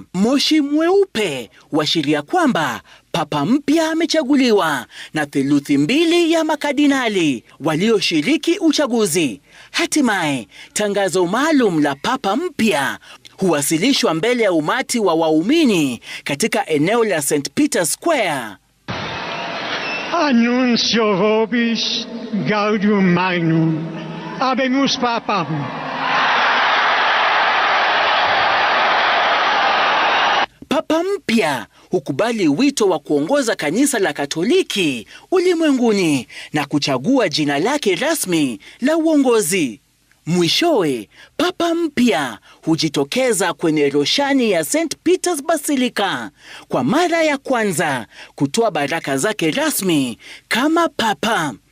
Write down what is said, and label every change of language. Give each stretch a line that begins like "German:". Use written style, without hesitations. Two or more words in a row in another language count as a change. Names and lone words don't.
Swahili: Moshi mweupe huashiria kwamba papa mpya amechaguliwa na 2/3 ya makardinali walioshiriki uchaguzi. Hatimaye, tangazo maalum la papa mpya huwasilishwa mbele ya umati wa waumini katika eneo la St. Peter's Square.
Latin: Annuncio vobis gaudium magnum, habemus papam.
Swahili: Papa mpya hukubali wito wa kuongoza kanisa la Katoliki ulimwenguni na kuchagua jina lake rasmi la uongozi. Mwishowe, papa mpya hujitokeza kwenye roshani ya St. Peter's Basilica kwa mara ya kwanza kutoa baraka zake rasmi kama papa.